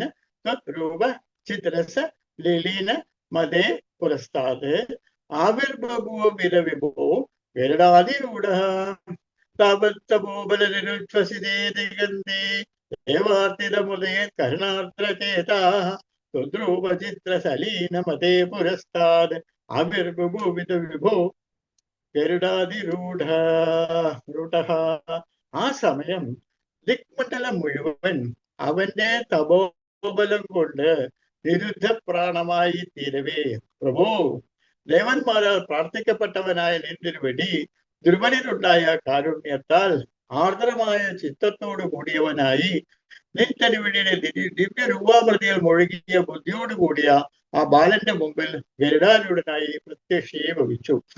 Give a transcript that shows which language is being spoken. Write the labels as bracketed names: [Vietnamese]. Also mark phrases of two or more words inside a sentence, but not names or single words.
[Sanskrit] त्वद्रूपचित्रस लीलीन मदे पुरस्ताद् आविर्बभूविल विभो गरुडाधिरूढः तावत् तपोबलनिरुच्छ्वसिते दिगन्ते देवार्तितमुदयत् कर्णार्द्रचेताः त्वद्रूपचित्रसलीनमदे पुरस्ताद् आविर्बभूविल विभो ഗരുഡാധിരൂഢ [Malayalam] ആ സമയം ദിക്മണ്ഡലം മുഴുവൻ അവന്റെ തപോബലം കൊണ്ട് നിരുദ്ധപ്രാണമായി തീരവേ. പ്രഭു, ദേവന്മാരാൽ പ്രാർത്ഥിക്കപ്പെട്ടവനായ നിന്തിരുവടി ധ്രുവനിലുണ്ടായ കാരുണ്യത്താൽ ആർദ്രമായ ചിത്തത്തോടു കൂടിയവനായി നിൻതിരുവടിയുടെ ദിവ്യ രൂപാമൃതിയിൽ മുഴുകിയ ബുദ്ധിയോട് കൂടിയ ആ ബാലന്റെ മുമ്പിൽ ഗരുഡാരൂഢനായി പ്രത്യക്ഷീഭവിച്ചു.